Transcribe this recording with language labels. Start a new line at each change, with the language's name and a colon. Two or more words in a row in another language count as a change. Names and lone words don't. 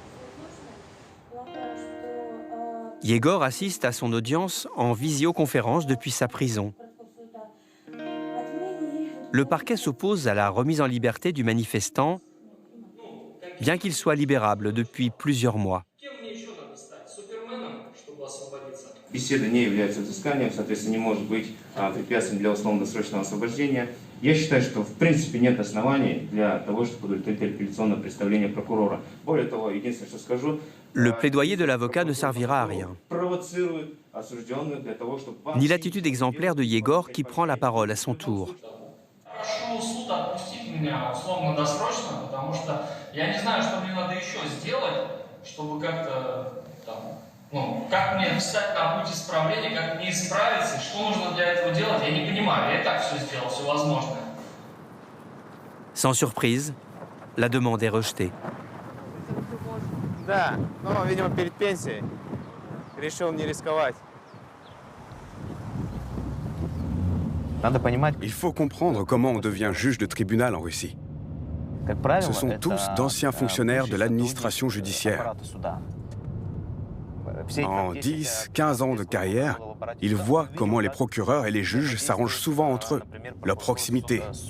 French: Yegor assiste à son audience en visioconférence depuis sa prison. Le parquet s'oppose à la remise en liberté du manifestant, bien qu'il soit libérable depuis plusieurs mois.
Russian: Беседа не является взысканием, соответственно, не может быть препятствием для условно-досрочного освобождения. Я считаю, что в принципе нет оснований для того, чтобы удовлетворить апелляционное представление прокурора. Более того, единственное, что скажу,
French: le plaidoyer de l'avocat ne servira à rien. Ni l'attitude exemplaire de Yegor qui prend la parole à son tour.
Russian: Как мне встать на путь исправления, как мне исправиться, что нужно для этого делать, я не понимаю. Я и так все сделал, все возможное.
French: Sans surprise, la demande est rejetée.
Russian: Да, но, видимо, перед пенсией решил не рисковать.
French: Il faut comprendre comment on devient juge de tribunal en Russie. Ce sont tous d'anciens fonctionnaires de l'administration judiciaire. En 10, 15 ans de carrière, ils voient comment les procureurs et les juges s'arrangent souvent entre eux, leur proximité.